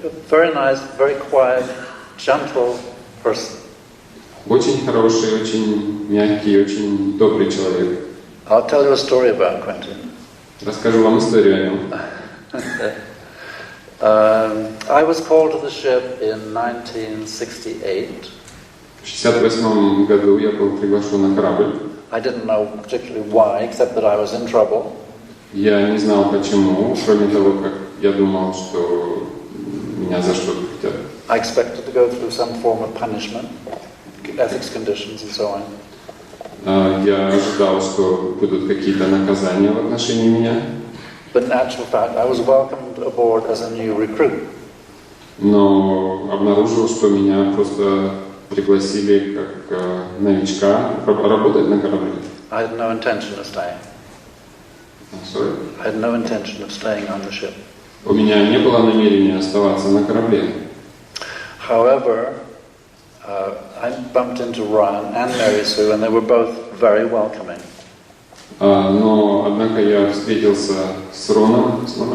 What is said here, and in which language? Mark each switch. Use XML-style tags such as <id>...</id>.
<en>Very nice, very quiet, gentle person.</en> <ru>Очень хороший, очень мягкий, очень добрый человек.</ru> <en>I'll tell you a story about Quentin.</en> <ru>Расскажу вам историю о нем.</ru> <en>I was called to the ship in 1968.</en> <ru>В 1968 году я был приглашен на корабль.</ru> <en>I didn't know particularly why, except that I was in trouble.</en> <ru>Я не знал почему, кроме того, как я думал, что меня за что-то хотят.</ru> <en>I expected to go through some form of punishment, ethics conditions and so on.</en> <ru>Я ожидал, что будут какие-то наказания в отношении меня.</ru> <en>But in actual fact, I was welcomed aboard as a new recruit.</en> <ru>Но обнаружил, что меня просто пригласили как новичка работать на корабле.</ru> <en>I had no intention of staying. Sorry? I had no intention of staying on the ship.</en> <ru>У меня не было намерения оставаться на корабле.</ru> <en>However, I bumped into Ron and Mary Sue, and they were both very welcoming.</en> <ru>Но, однако, я встретился с Роном,</ru>